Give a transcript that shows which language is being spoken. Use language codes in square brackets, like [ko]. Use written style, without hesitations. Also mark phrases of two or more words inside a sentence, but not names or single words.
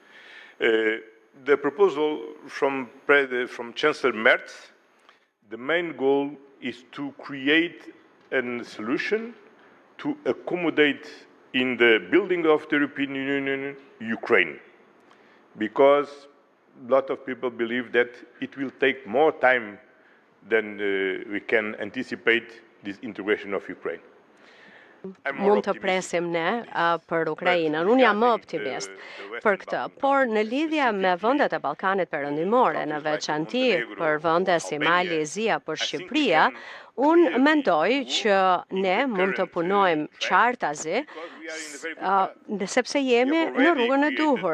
[en] The proposal from Chancellor Merz, the main goal is to create a solution to accommodate in the building of the European Union, Ukraine, because a lot of people believe that it will take more time than we can anticipate this integration of Ukraine. [sq] Mund të presim ne për Ukrainën. Unë jam më optimist për këtë, por në lidhje me vendet e Ballkanit Perëndimore, në veçanti për vende si Mali, Zia, për Shqipëria, unë mendoj që ne mund të punojmë qartazi, sepse jemi në rrugën e duhur.